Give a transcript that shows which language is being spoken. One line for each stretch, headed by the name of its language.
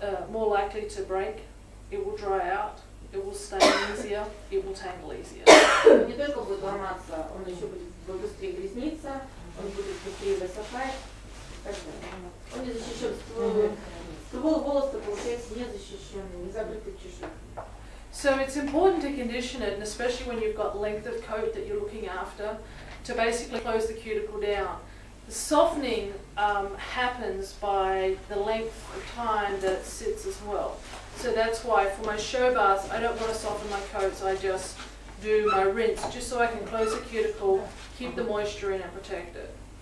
English: More likely to break, it will dry out, it will stain easier, it will tangle easier.
Russian: Не только будет ломаться, он еще будет быстрее грязниться, он будет быстрее высыхать. Он не защищен, ствол волоса получается незащищенный, не закрытый чешуей.
English: So it's important to condition it, and especially when you've got length of coat that you're looking after, to basically close the cuticle down. The softening happens by the length of time that it sits as well. So that's why for my show baths, I don't want to soften my coat, so I just do my rinse, just so I can close the cuticle, keep the moisture in and protect it.